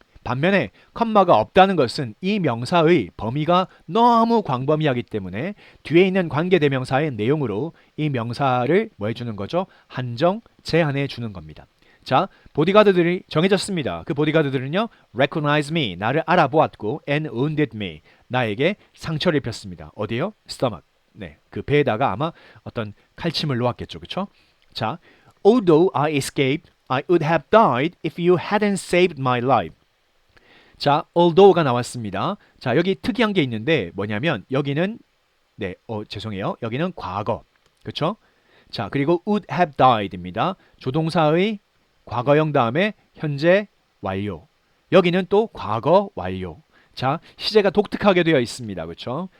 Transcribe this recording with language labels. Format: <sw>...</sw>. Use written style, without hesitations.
<ko>반면에 컴마가 없다는 것은 이 명사의 범위가 너무 광범위하기 때문에 뒤에 있는 관계대명사의 내용으로 이 명사를 뭐 해주는 거죠? 한정, 제한해 주는 겁니다. 자, 보디가드들이 정해졌습니다. 그 보디가드들은요,</ko> <en>recognize me,</en> <ko>나를 알아보았고,</ko> <en>and wounded me,</en> <ko>나에게 상처를 입혔습니다. 어디요? stomach. 네, 그 배에다가 아마 어떤 칼침을 놓았겠죠, 그렇죠?</ko> <en>자, although I escaped, I would have died if you hadn't saved my life.</en> <ko>자, although가 나왔습니다. 자, 여기 특이한 게 있는데 뭐냐면 여기는 네, 죄송해요. 여기는 과거. 그렇죠? 자, 그리고 would have died입니다. 조동사의 과거형 다음에 현재 완료. 여기는 또 과거 완료. 자, 시제가 독특하게 되어 있습니다. 그렇죠?</ko>